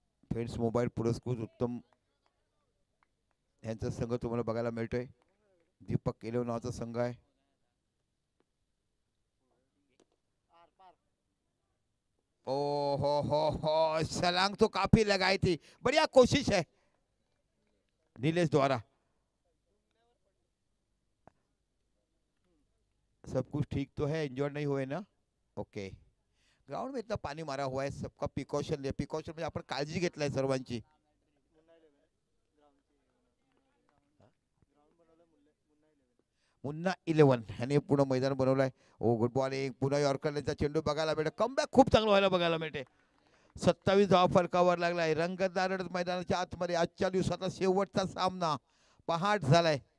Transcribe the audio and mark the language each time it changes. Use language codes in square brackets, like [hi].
[mr] Friends mobile पुरस्कृत उत्तम यांचा संघ तुम्हाला बघायला मिळतोय. दीपक केलव नावाचा संघ आहे. [hi] ओ हो सलांग तो काफी लगाई थी. बढ़िया कोशिश है नीलेश द्वारा. सब कुछ ठीक तो है, इंजर्ड नहीं हुए ना. ओके. ग्राउंड में इतना पानी मारा हुआ है, सबका प्रिकॉशन ले. [mr] प्रिकॉशन म्हणजे आपण काळजी घेतलाय सर्वांची. मुन्ना 11 ह्याने पूर्ण मैदान बनवलंय. [en] Oh good bowling. [mr] पुन्हा यॉर्करचा चेंडू बघायला मिळते. कमबॅक खूप चांगलं व्हायला बघायला मिळते. 27 धावा फलकावर लागलाय. रंगतदार मैदानाच्या आतमध्ये आजच्या दिवसाचा शेवटचा सामना पहाट झालाय.